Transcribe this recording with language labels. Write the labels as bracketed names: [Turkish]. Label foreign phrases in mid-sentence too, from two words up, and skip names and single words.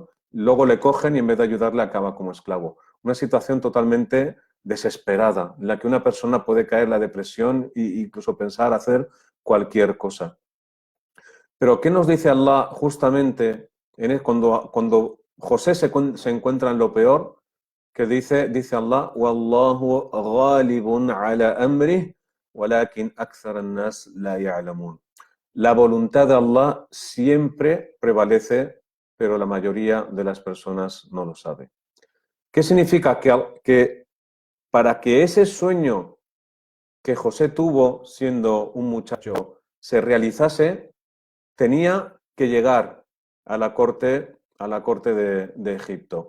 [Spanish] Luego le cogen y en vez de ayudarle acaba como esclavo. Una situación totalmente desesperada, en la que una persona puede caer en la depresión e incluso pensar hacer cualquier cosa. Pero ¿qué nos dice Allah justamente cuando José se encuentra en lo peor? Que dice Allah: [Arabic] والله غالب على أمره ولكن أكثر الناس لا يعلمون. [Spanish] La voluntad de Allah siempre prevalece, pero la mayoría de las personas no lo sabe. ¿Qué significa? Que para que ese sueño que José tuvo siendo un muchacho se realizase, tenía que llegar a la corte de Egipto.